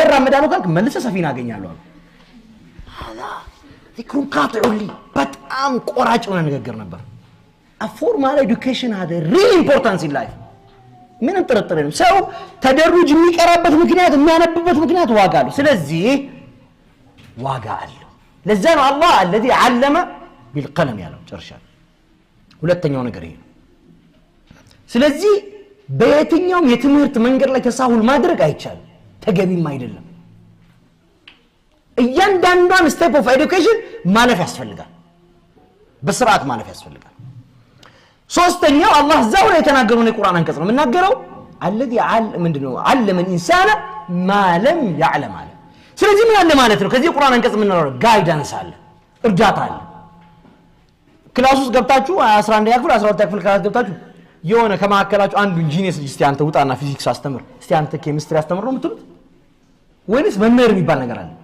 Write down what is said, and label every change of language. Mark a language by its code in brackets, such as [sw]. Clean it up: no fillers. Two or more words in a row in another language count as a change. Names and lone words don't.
[am] እራመዳለሁ ካልክ መልሰህ ሰፊና አገኛለሁ አለ። ሀላ ዚክሩን ካጥዑሊ በጣም ቆራጭ የሆነ ንግግር ነበር። [en] formal education has real importance in life። [am] ምንም ጥርጥር የለም። ሰው ተደሩጅ የሚቀራበት ምክንያት የሚያነብበት ምክንያት ዋጋ አለው። ስለዚህ ዋጋ አለው። ለዛ ነው አላህ [ar] الذي علم بالقلم [am] ያለው። ጨርሻለሁ። ሁለተኛው ነገር ይሄ ነው። ስለዚህ በየትኛውም የትምህርት መንገድ ላይ ተሳሁል ማድረግ አይቻልም፣ ተገቢም አይደለም። እያንዳንዷን [en] step of education [am] ማለፍ ያስፈልጋል፣ በስርዓት ማለፍ ያስፈልጋል። ሶስተኛው አላህ ዛው ላይ የተናገረው የቁርአን አንቀጽ ነው የምናገረው [ar] الذي علم الانسان ما لم يعلم [am] አለ። ስለዚህ ምን አለ ማለት ነው? ከዚህ ቁርአን አንቀጽ ምን ነው? ጋይዳንስ አለ፣ እርዳታ አለ። ክላስ ውስጥ ገብታችሁ 11ኛ ክፍል 12ኛ ክፍል ክላስ ገብታችሁ የሆነ ከማከላችሁ አንዱ ኢንጂነር እስቲ አንተ ውጣና ፊዚክስ አስተምር፣ እስቲ አንተ ኬሚስትሪ አስተምር ነው የምትሉት ወይስ መምህር የሚባል ነገር አለ?